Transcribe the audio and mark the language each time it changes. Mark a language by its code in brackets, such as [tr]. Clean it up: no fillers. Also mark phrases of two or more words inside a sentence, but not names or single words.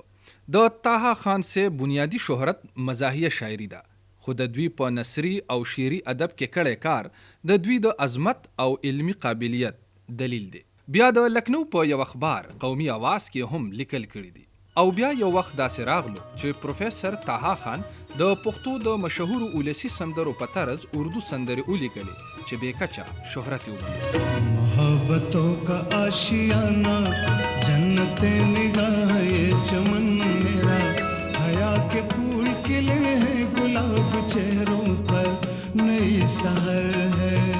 [ps] د طه خان صاحب بنیادی شهرت مزاحیه شاعري ده، خو د دوی په نثري او شعري ادب کې کړی کار د دوی د عظمت او علمي قابلیت دلیل دی. بیا د لکنو په یو اخبار قومي آواز کې هم لیکل کړي دي او بیا یو وخت داسې راغلو چې پروفیسر طه خان د پښتو د مشهورو اولسي سندرو په طرز اردو سندرې ولیکلې چې بې کچه شهرت یې وموند. [ur] محبتوں کا آشیانہ جنت نگاہ یہ چمن میرا، حیا کے پھول کھلے ہیں گلاب چہروں پر نئی سحر ہے.